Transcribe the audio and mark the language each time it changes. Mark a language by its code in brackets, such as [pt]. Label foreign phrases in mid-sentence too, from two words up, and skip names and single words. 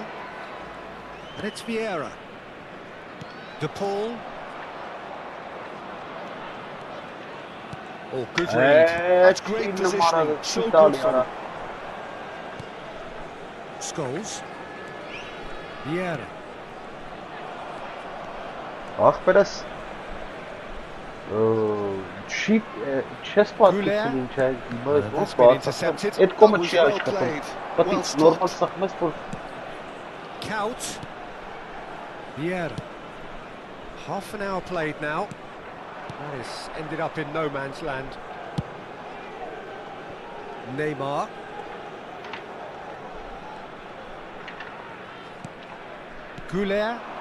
[en] And it's Vieira. De Paul. Oh, good read. That's great positioning. So good from him. Scholes. Vieira. [hy] Չես պատկերացնում ինչ է, ոնց բացատրեմ, այդ կոմը չի աշխատում, պետք է նորմալ սխմես, որ [en] Couch. Vieira. Half an hour played now. That is ended up in no man's land. Neymar. Goulet.